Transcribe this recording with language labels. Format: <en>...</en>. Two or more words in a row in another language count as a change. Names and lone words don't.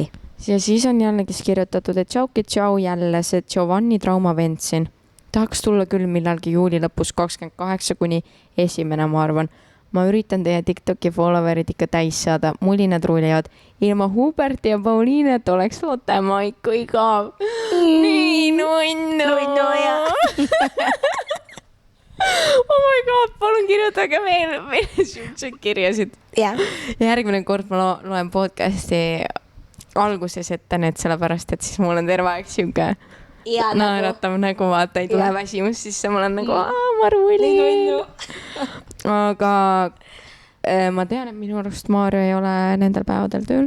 <et>Ja siis on jällegi kirjutatud, et tšau jälle see Giovanni traumavend siin. Tahaks tulla küll millalgi juuli lõpus 28 kuni 1, ma arvan. Ma üritan teie TikToki followerid ikka täis saada. Mulinad ruulivad. Ilma Huberti ja Pauliinet oleks Lottemaa ikka igav. Nii nunnu.</et> <en>Oh my god,</en> <et>palun kirjutage meile siukseid kirjasid. Ja järgmine kord ma loen podcasti alguses ette need sellepärast, et siis mul on terve aeg siuke naeratav nägu, vaata, ei tule väsimus, siis ma olen nagu, ma ruulin. Aga ma tean, et minu arust Maarja ei ole nendel päevadel tööl.</et>